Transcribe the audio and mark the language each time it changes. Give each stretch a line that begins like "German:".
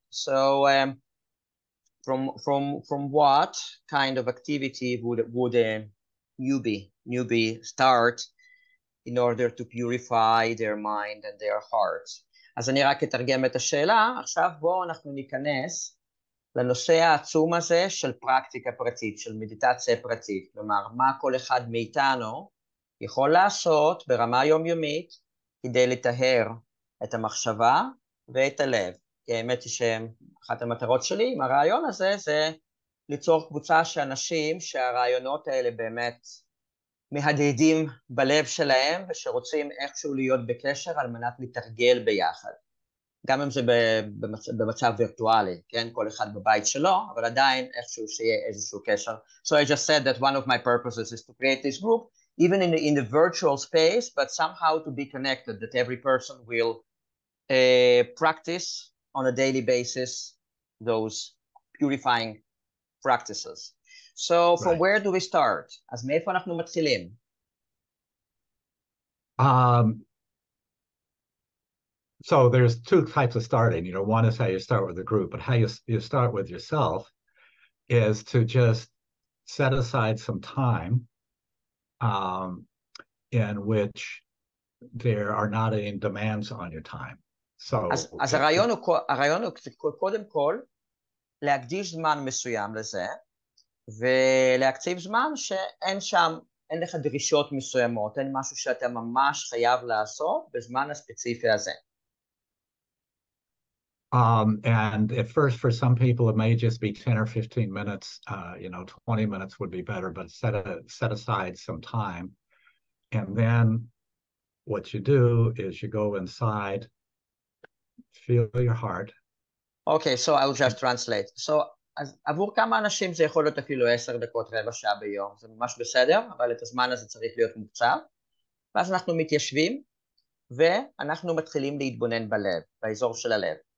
English: So from what kind of activity would a newbie start in order to purify their mind and their hearts?
Hebrew: אז אני רק אתרגם את השאלה. עכשיו בואו אנחנו ניכנס לנושא העצום הזה של פרקטיקה פרטית, של מדיטציה פרטית. כלומר, מה כל אחד מאיתנו יכול לעשות ברמה יומיומית כדי לטהר את המחשבה ואת הלב. כי האמת היא שאחת המטרות שלי עם הרעיון הזה זה ליצור קבוצה של אנשים שהרעיונות האלה באמת מהדהדים בלב שלהם ושרוצים איכשהו להיות בקשר על מנת לתרגל ביחד. גם אם זה במצב וירטואלי, כן? כל אחד בבית שלו, אבל עדיין איכשהו שיהיה איזשהו קשר.
English: So I just said that one of my purposes is to create this group, even in the virtual space, but somehow to be connected, that every person will practice on a daily basis those purifying practices. So from where do we start?
Hebrew: אז מאיפה אנחנו מתחילים?
English: So there's two types of starting. You know, one is how you start with the group, but how you start with yourself is to just set aside some time in which there are not any demands on your time. So
Hebrew: אז הרעיון הוא קודם כל להקדיש זמן מסוים לזה, ולהקציב זמן שאין שם, אין לך דרישות מסוימות, אין משהו שאתה ממש חייב לעשות בזמן הספציפי הזה.
English: And at first, for some people, it may just be 10 or 15 minutes, 20 minutes would be better, but set aside some time. And then what you do is you go inside, feel your heart. Okay, so I'll just translate.
Hebrew: So, אז עבור כמה אנשים זה יכול להיות אפילו 10 דקות, רבע שעה ביום. זה ממש בסדר, אבל את הזמן הזה צריך להיות מוקצב. ואז אנחנו מתיישבים, ואנחנו מתחילים להתבונן בלב, באזור של הלב.